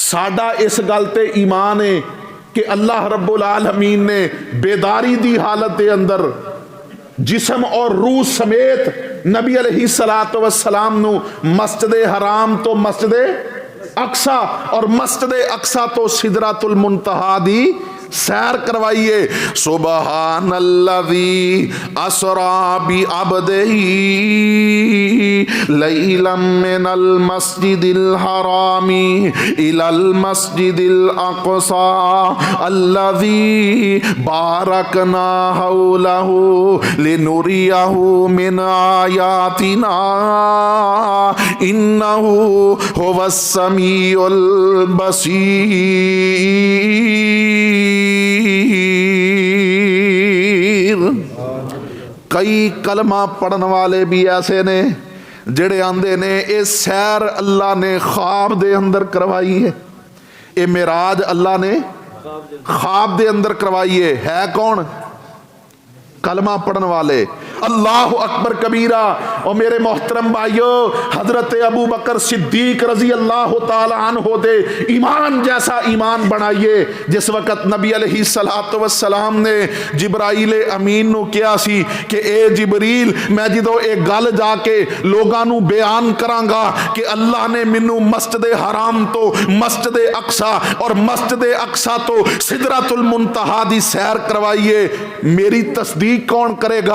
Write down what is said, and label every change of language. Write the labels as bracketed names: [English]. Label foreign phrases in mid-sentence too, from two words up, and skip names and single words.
[Punjabi] ساڈا اس گل تے ایمان ہے کہ اللہ [Arabic] رب العالمين [Punjabi] نے بیداری دی حالت کے اندر جسم اور روح سمیت نبی [Arabic] عليه الصلاة والسلام [Punjabi] نوں مسجد حرام توں مسجد اقصیٰ اور مسجد اقصیٰ توں سدرۃ المنتہیٰ دی سیر کروائیے. [Arabic] سبحان الذي أسرى بعبده ليلا من المسجد الحرام إلى المسجد الأقصى الذي باركنا حوله لنريه من آياتنا إنه هو السميع البصير. [Punjabi] کئی کلمہ پڑھن والے بھی ایسے نے جیہڑے آندے نے یہ سیر اللہ نے خواب دے اندر کروائی ہے، یہ معراج اللہ نے خواب دے اندر کروائی ہے کون? کلمہ پڑھن والے. [Arabic] الله أكبر كبيرا. [Punjabi] اور میرے محترم بھائیو، حضرت ابو بکر صدیق [Arabic] رضي الله تعالى عنه [Punjabi] دے ایمان جیسا ایمان بنائیے. جس وقت نبی [Arabic] عليه الصلاة والسلام [Punjabi] نے جبرائیل امین نوں کہا سی کہ اے جبریل، میں جو ایک گل جا کے لوگوں نوں بیان کراں گا کہ اللہ نے مینوں مسجد حرام توں مسجد اقصیٰ اور مسجد اقصیٰ توں سدرۃ المنتہیٰ دی سیر کروائیے، میری تصدیق کون کرے گا?